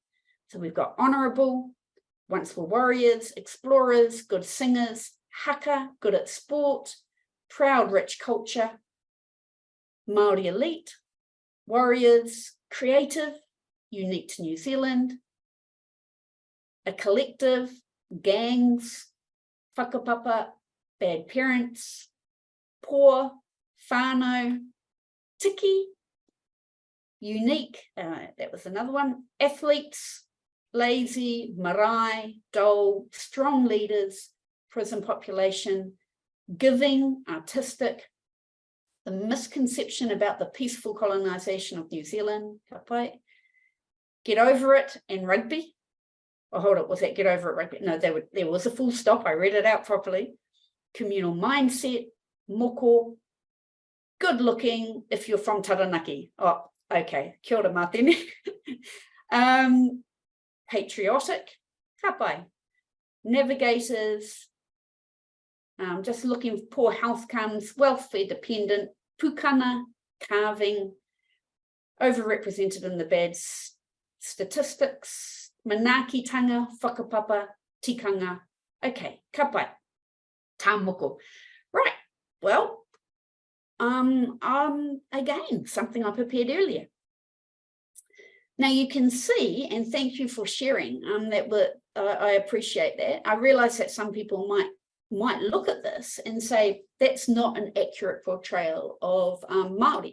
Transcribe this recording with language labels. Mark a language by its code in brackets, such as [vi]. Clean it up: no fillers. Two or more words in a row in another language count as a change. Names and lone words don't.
[en] So we've got honourable, once were warriors, explorers, good singers, haka, good at sport, proud, rich culture, Māori elite, warriors, creative, unique to New Zealand, a collective, gangs, whakapapa, bad parents, poor, [mi] whānau, tiki, [en] unique, that was another one, athletes, lazy, marae, dull, strong leaders, prison population, giving, artistic, the misconception about the peaceful colonisation of New Zealand, Tātai, get over it, and rugby. Oh, hold it, was that get over it rugby? No, there was a full stop, I read it out properly. Communal mindset, moko, good looking if you're from Taranaki. Oh, okay, [mi] kia ora [en] mātene. Patriotic, kapai, navigators, just looking, poor health comes, welfare dependent, pukana, carving, overrepresented in the bad statistics, [mi] manakitanga, whakapapa, tikanga. Okay, kapai, tāmoko. [en] Right, well, again, something I prepared earlier. Now you can see, and thank you for sharing, I appreciate that. I realize that some people might look at this and say, that's not an accurate portrayal of Māori.